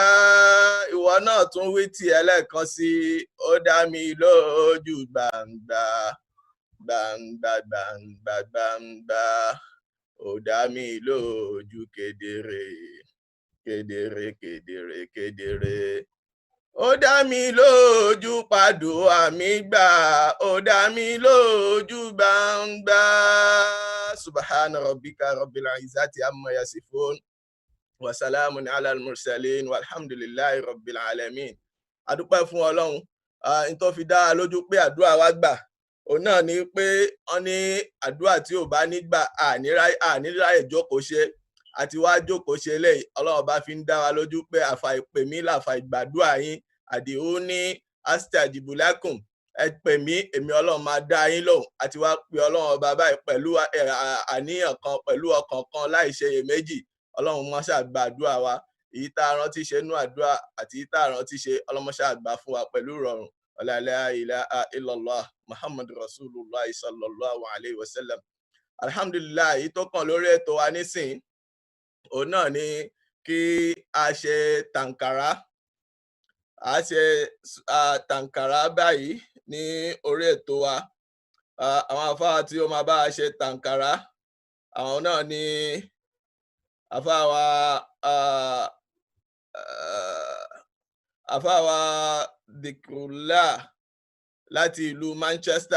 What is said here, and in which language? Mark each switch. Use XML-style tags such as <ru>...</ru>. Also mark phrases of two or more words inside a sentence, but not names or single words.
<yo>Ìwọ náà tún wí tiẹ̀ lẹ́ẹ̀kan sí, ó dá mi lójú gbangba gbangba gbangba gbangba, ó dá mi lójú kedere kedere kedere kedere. Ó dá mi lójú pàdùà mi gbà, ó dá mi lójú gbangba.</yo> <ar>سبحان ربك رب العزة عما يصفون وسلام على المرسلين والحمد لله رب العالمين.</ar> <yo>A dúpẹ́ fún Ọlọ́run. N tó fi dá lójú pé àdúrà wa gbà, òun náà ni pé wọ́n ní àdúrà tí ò bá nígbà àníráyè jókòó ṣe, àti wá jókòó ṣe eléyìí. Ọlọ́run bá fi ń dá wa lójú pé àfàìpè mí làfàìgbàdúrà yín,</yo> <ar>ادعوني أستجب لكم.</ar> <yo>Ẹ pè mí, èmi Ọlọ́run máa dá yín lóhùn. Àti wá pé Ọlọ́run ọba báyìí pẹ̀lú àníyàn kan, pẹ̀lú ọkàn kan, láì ṣe iyèméjì. Ọlọ́run máa ṣàgbàdúrà wa. Èyí tá a rántí ṣe nú àdúrà àti èyí tá a rántí ṣe, Ọlọ́run máa ṣàgbà fún wa pẹ̀lú ìrọ̀rùn.</yo> <ar>لا إله إلا الله محمد رسول الله صلى الله عليه وسلم.</ar> <yo>Alhamdulillah, èyí tó kàn lórí ètò wa nísìn, òun náà ni kí a ṣe tàǹkàrà. A ṣe tàǹkàrà báyìí ní orí ètò wa. Àwọn àfáà tí ó máa bá a ṣe tàǹkàrà, àwọn náà ni àfáà wa Dhikrullah láti ìlú Manchester.</yo>